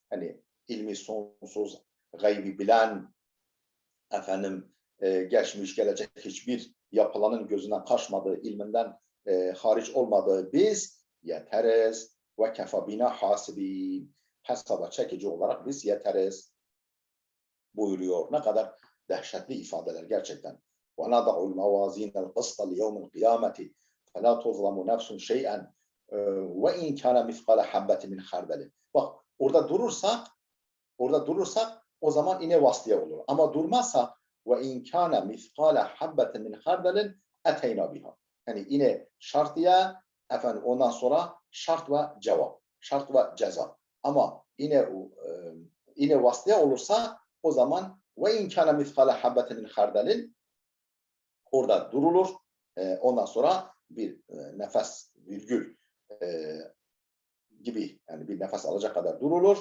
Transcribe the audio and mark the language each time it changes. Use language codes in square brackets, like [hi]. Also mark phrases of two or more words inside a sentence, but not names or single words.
[tr] Hani ilmi sonsuz, gaybi bilen, efendim geçmiş gelecek hiçbir yapılanın gözünden kaçmadığı, ilminden hariç olmadığı biz yeteriz [ar] وكفى بنا حاسبين, [tr] hesaba çekici olarak biz yeteriz buyuruyor. Ne kadar dehşetli ifadeler gerçekten. [ar] وَنَضَعُ الْمَوَازِينَ الْقِسْطَ لِيَوْمِ الْقِيَامَةِ فَلَا تُظْلَمُ نَفْسٌ شَيْئًا وَاِنْ كَانَ مِثْقَالَ حَبَّةٍ مِنْ خَرْدَلٍ. [tr] Bak orada durursak o zaman yine vasliye olur. Ama durmazsak [ar] وَاِنْ كَانَ مِثْقَالَ حَبَّةٍ مِنْ خَرْدَلٍ اَتَيْنَا بِهَا. [tr] Yani yine şartiye, efendim ondan sonra şart ve cevap, şart ve ceza. Ama yine vasıtaya olursa o zaman [ar] وإن كان مثقال حبة من خردل [tr] orada durulur. Ondan sonra bir nefes virgül gibi yani bir nefes alacak kadar durulur.